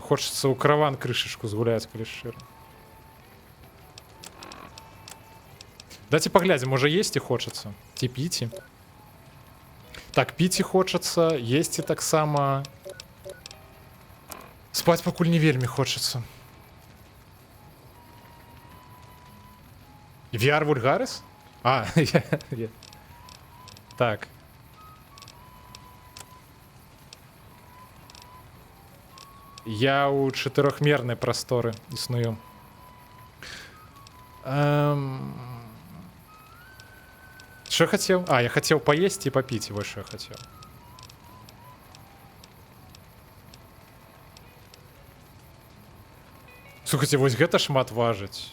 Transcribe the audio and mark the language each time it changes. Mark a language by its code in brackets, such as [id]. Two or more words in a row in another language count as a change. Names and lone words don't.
[be] Хочацца ў караван крышачку згуляць, калі шчыра. Дайце паглядзім, можа, есці хочацца. Ці піці. Так, піці хочацца, есці таксама. Спаць пакуль не вельмі хочацца. VR Vulgaris? А, так. Я ў чатырохмернай прасторы існую. Що я хацеў? А, я хацеў паесці і папіць, вось што я хацеў. Слухайце, вось гэта шмат важыць.